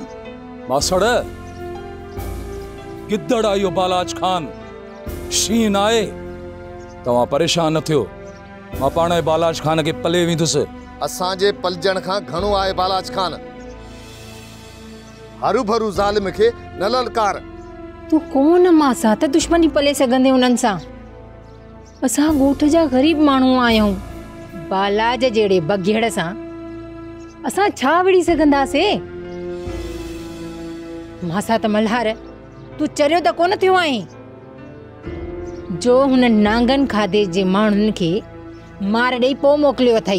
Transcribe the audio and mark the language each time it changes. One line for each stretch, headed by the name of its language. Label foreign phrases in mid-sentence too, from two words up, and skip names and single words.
Sindhi: मासड़ गिद्दड़ आयो बालाज खान शीन आए तव्हां परेशान न थियो। मां पाण बालाज खान के पले वेंदुसि। असांजे पलजण खां घणो आहे बालाज खान। हरू भरू ज़ालिम खे न ललकार। तू कौन मासा त दुश्मनी पले सघंदे उन्हनि सां? असां ॻोठ जा ग़रीब माण्हू आहियूं। बालाज जहिड़े बघेड़ सां असां छा विड़ी सघंदासीं? मासा त मल्हार तू चरियो त कोन थियो आहीं जो हुन नांगन खाधे जे माण्हुनि खे मार ॾेई पोइ मोकिलियो अथई।